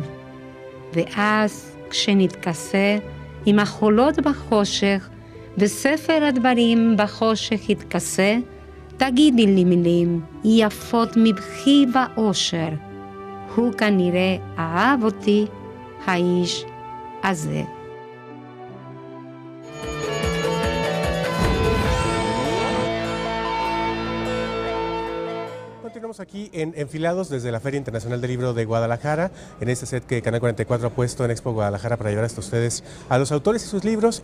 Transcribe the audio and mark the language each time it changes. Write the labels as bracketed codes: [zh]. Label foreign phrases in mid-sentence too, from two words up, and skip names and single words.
[he] ואז, כשנתכסה, עם החולות בחושך, וספר הדברים בחושך יתכסה, תגידי לי מילים, יפות מבכי ואושר. הוא כנראה אהב אותי, האיש הזה. [es] Continuamos aquí en Enfilados desde la Feria Internacional del Libro de Guadalajara, en este set que Canal 44 ha puesto en Expo Guadalajara para llevar hasta ustedes a los autores y sus libros.